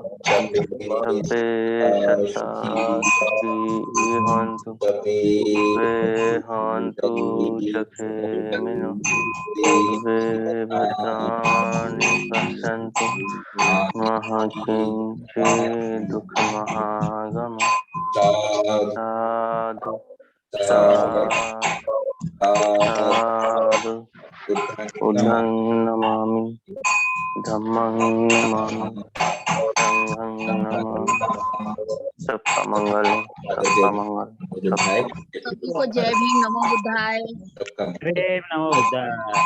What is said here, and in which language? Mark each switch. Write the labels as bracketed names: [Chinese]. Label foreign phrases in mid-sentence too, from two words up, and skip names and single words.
[Pali] सभ्ये सत्ता सुखी हन्तु सभ्ये हन्तु सुखिनो सभ्ये भद्राणि पश्यन्तु मा किञ्चित् दुःखमागमः। साधु साधु बुद्धं नमामि, धम्मं नमामि, संघं नमामि। [Hindi] सबका मंगल हो, सबका मंगल, [Pali] बुद्धाय [Hindi] सबको जय भीम, [Pali] नमो बुद्धाय। [Hindi] सबका [Pali] नमो बुद्धाय।